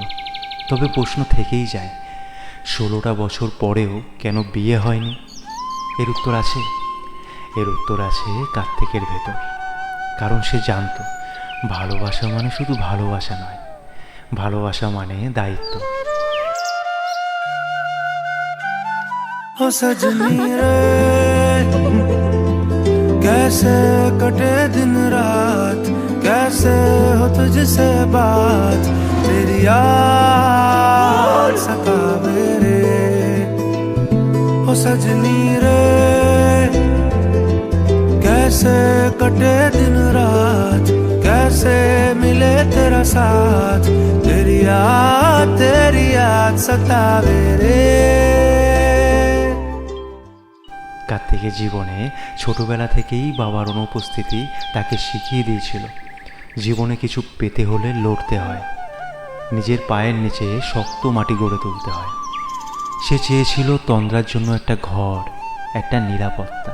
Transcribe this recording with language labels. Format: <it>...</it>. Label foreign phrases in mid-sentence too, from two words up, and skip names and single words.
<bn>তবে প্রশ্ন থেকেই যায়, 16টা বছর পরেও কেন বিয়ে হয়নি? এর উত্তর আছে, এর উত্তর আছে কার্তিকের ভেতর। কারণ সে জানতো ভালোবাসা মানে শুধু ভালোবাসা নয়, ভালোবাসা মানে দায়িত্ব।</bn> <hi>ओ सजनी रे कैसे कटे दिन रात, कैसे हो तुझसे बात, तेरी याद सतावे रे। ओ सजनी रे कैसे कटे दिन रात, कैसे मिले तेरा साथ, तेरी याद सतावे रे।</hi> <bn>কার্তিকের জীবনে ছোটবেলা থেকেই বাবার অনুপস্থিতি তাকে শিখিয়ে দিয়েছিল, জীবনে কিছু পেতে হলে লড়তে হয়, নিজের পায়ের নিচে শক্ত মাটি গড়ে তুলতে হয়। সে চেয়েছিল তন্দ্রার জন্য একটা ঘর, একটা নিরাপত্তা।</bn>